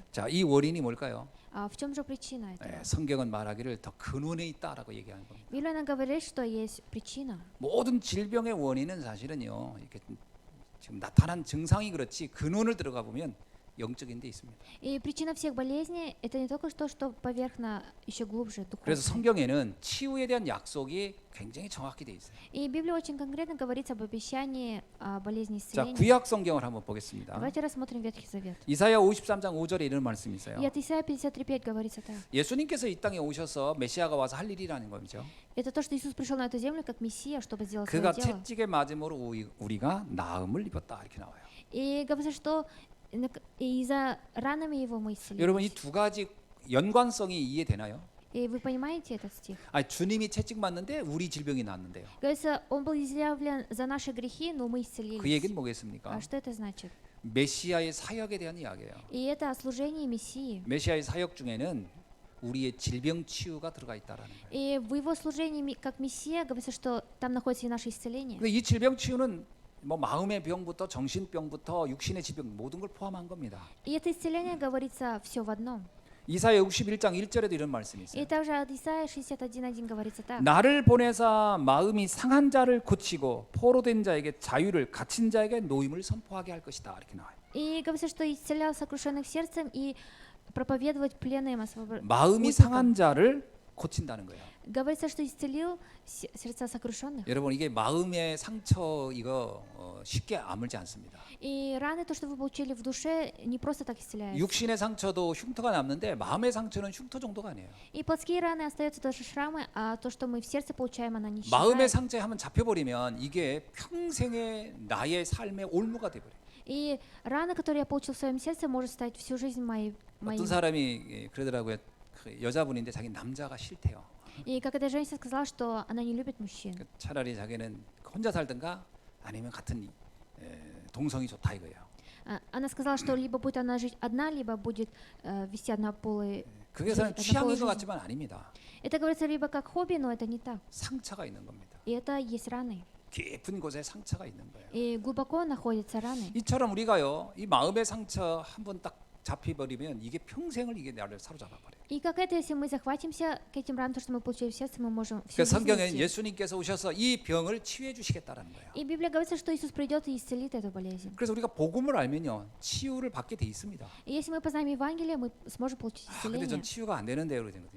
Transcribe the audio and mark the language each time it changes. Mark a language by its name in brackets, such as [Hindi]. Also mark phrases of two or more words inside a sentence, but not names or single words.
[Korean] 자, 이 원인이 뭘까요? [Russian] А в чем же причина этого? [Korean] 성경은 말하기를 더 근원에 있다라고 얘기하는 겁니다. [Russian] Библия говорит, что есть причина. [Korean] 모든 질병의 원인은 사실은요, 이렇게 지금 나타난 증상이 그렇지 근원을 들어가 보면 영적인 데 있습니다. [Russian] И причина всех болезней это не только то, что поверхно, еще глубже, [Korean] 그래서 [Russian] духовно. [Korean] 성경에는 치유에 대한 약속이 굉장히 정확히 돼 있어요. [Russian] И Библия очень конкретно говорит об обещании болезни [Korean] 자, [Russian] исцеления. [Korean] 구약 성경을 한번 보겠습니다. [Russian] Давайте рассмотрим Ветхий Завет. [Korean] 이사야 53장 5절에 이런 말씀이 있어요. [Russian] И от Исайя 53:5 говорится так. [Korean] 예수님께서 이 땅에 오셔서 메시아가 와서 할 일이라는 거죠. [Russian] Это то, что Иисус пришел на эту землю как Мессия, чтобы сделать [Korean] 그가 [Russian] свое дело. [Korean] 채찍에 맞음으로 우리가 나음을 입었다 이렇게 나와요. [Russian] И говорится, что из-за ранами его мы [Korean] 여러분 이 [Russian] исцелились. [Korean] 두 가지 연관성이 이해되나요? [Russian] И вы понимаете этот стих? [Korean] 아니, 주님이 채찍 맞는데 우리 질병이 낫는데요. [Russian] Говорится, он был изъявлен за наши грехи, но мы [Korean] 그 [Russian] исцелились. [Korean] 얘기는 뭐겠습니까? [Russian] А что это значит? [Korean] 메시아의 사역에 대한 이야기예요. [Russian] И это о служении Мессии. [Korean] 메시아의 사역 중에는 우리의 질병 치유가 들어가 있다라는 거예요. [Russian] И в его служении как Мессия говорится, что там находится и наше исцеление. [Korean] 근데 이 질병 치유는 뭐 마음의 병부터 정신병부터 육신의 질병 모든 걸 포함한 겁니다. [Russian] И это исцеление говорится все в одном. [Korean] 이사야 61장 1절에도 이런 말씀이 있어요. [Russian] И также от Исаия 61:1 говорится так. [Korean] 나를 보내사 마음이 상한 자를 고치고 포로된 자에게 자유를 갇힌 자에게 노임을 선포하게 할 것이다 이렇게 나와요. [Russian] И говорится, что исцелял сокрушенных сердцем и проповедовать пленным [Korean] 마음이 상한 자를 고친다는 거예요. [Russian] Говорится, что исцелил сердца сокрушенных. [Korean] 여러분 이게 마음의 상처 이거 쉽게 아물지 않습니다. [Russian] И раны, то, что вы получили в душе, не просто так исцеляются. [Korean] 육신의 상처도 흉터가 남는데 마음의 상처는 흉터 정도가 아니에요. [Russian] И плотские раны остаются тоже шрамы, а то, что мы в сердце получаем, она не [Korean] 마음의 [Russian] исчезает. [Korean] 상처에 한번 잡혀버리면 이게 평생의 나의 삶의 올무가 돼버려요. [Russian] И рана, которую я получил в своем сердце, может стать всю жизнь моей. [Korean] 어떤 사람이 그러더라고요. 그 여자분인데 자기 남자가 싫대요. [Russian] И как эта женщина сказала, что она не любит мужчин. [Korean] 차라리 자기는 혼자 살든가 아니면 같은 동성이 좋다 이거예요. [Russian] Она сказала, что либо будет она жить одна, либо будет вести однополые. [Korean] 그게 사람 취향인 것 같지만 아닙니다. [Russian] Это говорится либо как хобби, но это не так. [Korean] 상처가 있는 겁니다. [Russian] И это есть раны. [Korean] 깊은 곳에 상처가 있는 거예요. [Russian] И глубоко находятся раны. [Korean] 이처럼 우리가요, 이 마음의 상처 한번 딱 잡혀버리면 이게 평생을 이게 나를 사로잡아 버려요. [Russian] И как это, если мы захватимся к этим ранам, то, что мы получили в сердце, мы можем всю [Korean] 그 [Russian] жизнь [Korean] 성경에 [Russian] нести. [Korean] 예수님께서 오셔서 이 병을 치유해 주시겠다라는 거예요. [Russian] И Библия говорится, что Иисус придет и исцелит эту болезнь. [Korean] 그래서 우리가 복음을 알면요, 치유를 받게 돼 있습니다. [Russian] И если мы познаем Евангелие, мы сможем получить [Korean] 근데 전 [Russian] исцеление. [Korean] 치유가 안 되는데요, 그러거든요.